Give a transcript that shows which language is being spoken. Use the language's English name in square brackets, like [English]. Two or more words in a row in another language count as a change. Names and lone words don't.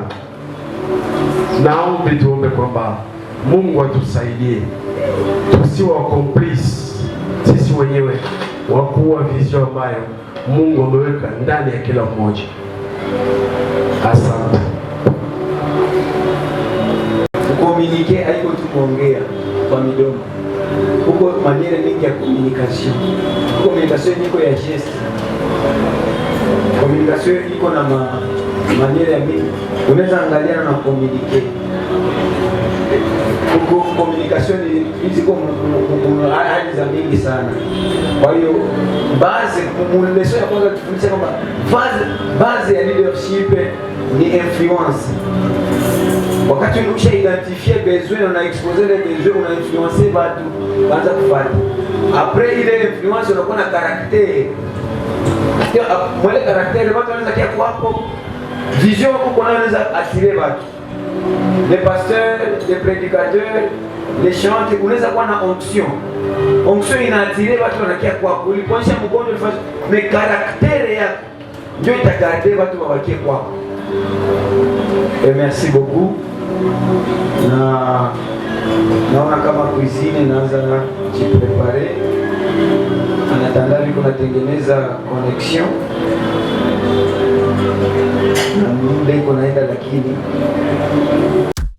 [Swahili] Naombe tuombe kwamba Mungu atusaidie tusiwe complice sisi wenyewe wakuwa vision ambayo Mungu ameweka ndani ya kila mmoja. Asante. Communiquer haiko tu kuongea kwa midomo. Huko maniere mingi ya communication. Communication iko ya geste. Communication iko na maniere ya mingi. Unaweza angalia na communiquer. Huko communication ziko hali za mingi sana. Kwa hiyo base muleso ya kwanza tufundisha kwamba base ya leadership ni influence. Wakati unaisha [French] identifier besoin [Swahili] na [French] exposer les besoins, [Swahili] una influencer watu kwanza kufuata. Après ile influence unakuwa na caractère. Mwele caractère watu wanaweza kia kwako. Vision uko unaweza attirer watu. [French] Les pasteurs, les prédicateurs, les chanteurs, [Swahili] unaweza kuwa na onction. Onction inaattirer watu wanakia kwako. Uliponisha mgonjwa ulifanya, [French] mais caractère [Swahili] yako ndio itagarder watu wabakie kwako. [French] Et merci beaucoup. [Swahili] Naona kama cuisine naanza jiprepare, anatanda viko natengeneza connection na muda iko naenda, lakini